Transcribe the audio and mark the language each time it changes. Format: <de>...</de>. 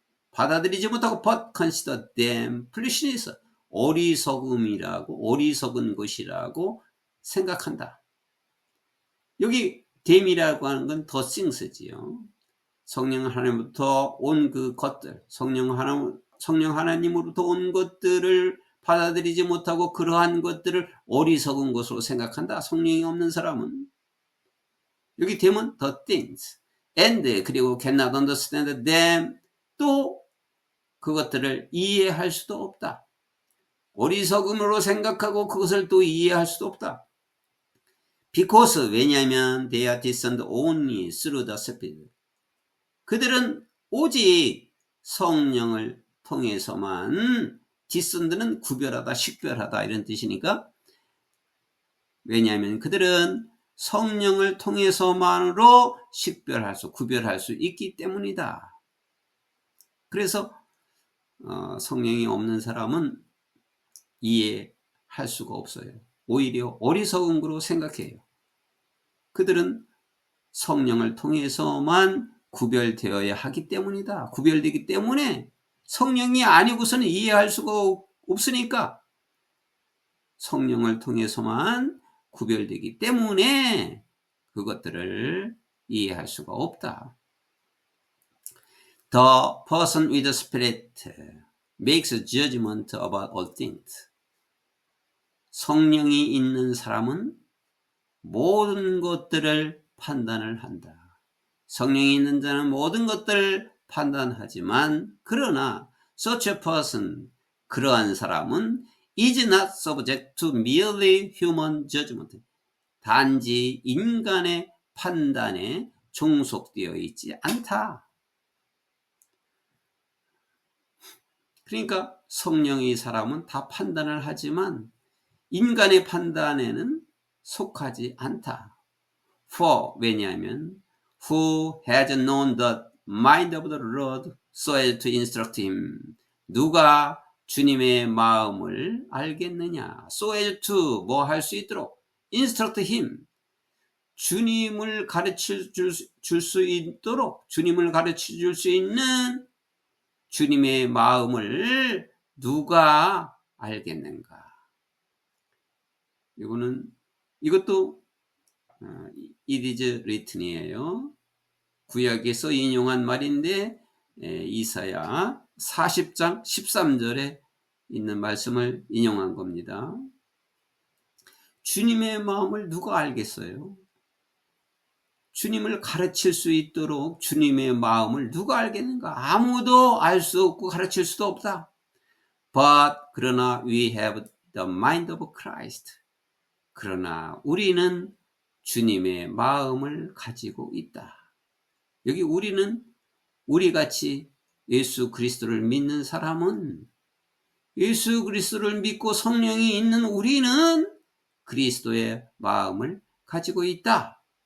<ko>받아들이지 못하고</ko> <en>but consider them foolishness.</en> <ko>어리석은 것이라고 생각한다. 여기 them이라고 하는 건</ko> <en>the things</en> <ko>지요. 성령 하나님부터 온 그 것들, 성령 하나님으로부터 온 것들을 받아들이지 못하고 그러한 것들을 어리석은 것으로 생각한다. 성령이 없는 사람은. 여기</ko> <en>them은 the things. and</en> <ko>그리고</ko> <en>cannot understand them.</en> <ko>또 그것들을 이해할 수도 없다. 어리석음으로 생각하고 그것을 또 이해할 수도 없다.</ko> <en>Because,</en> <ko>왜냐하면</ko> <en>they are discerned only through the Spirit.</en> <ko>그들은 오직 성령을 통해서만, discerned는 구별하다, 식별하다 이런 뜻이니까, 왜냐하면 그들은 성령을 통해서만으로 구별할 수 있기 때문이다. 그래서 성령이 없는 사람은 이해할 수가 없어요. 오히려 어리석은 거로 생각해요. 그들은 성령을 통해서만 구별되어야 하기 때문이다. 구별되기 때문에 성령이 아니고서는 이해할 수가 없으니까 성령을 통해서만 구별되기 때문에 그것들을 이해할 수가 없다.</ko> <en>The person with the Spirit makes a judgment about all things.</en> <ko>성령이 있는 사람은 모든 것들을 판단을 한다. 성령이 있는 자는 모든 것들을 판단하지만 그러나</ko> <en>such a person,</en> <ko>그러한 사람은</ko> <en>is not subject to merely human judgment.</en> <ko>단지 인간의 판단에 종속되어 있지 않다. 그러니까 성령의 사람은 다 판단을 하지만 인간의 판단에는 속하지 않다.</ko> <en>For,</en> <ko>왜냐하면</ko> <en>who has known the mind of the Lord so as to instruct him.</en> <ko>누가 주님의 마음을 알겠느냐.</ko> <en>So as to</en> <ko>뭐 할 수 있도록</ko> <en>instruct him.</en> <ko>주님을 가르쳐 줄 수 있도록 주님을 가르쳐 줄 수 있는 주님의 마음을 누가 알겠는가. 이것도</ko> <en>it is written이에요.</en> <ko>구약에서 인용한 말인데 이사야 40장 13절에 있는 말씀을 인용한 겁니다. 주님의 마음을 누가 알겠어요? 주님을 가르칠 수 있도록 주님의 마음을 누가 알겠는가? 아무도 알 수 없고 가르칠 수도 없다.</ko> <en>But</en> <ko>그러나</ko> <en>we have the mind of Christ.</en> <ko>그러나 우리는 주님의 마음을 가지고 있다. 여기 우리같이 예수 그리스도를 믿는 사람은 예수 그리스도를 믿고 성령이 있는 우리는 그리스도의 마음을 가지고 있다.</ko>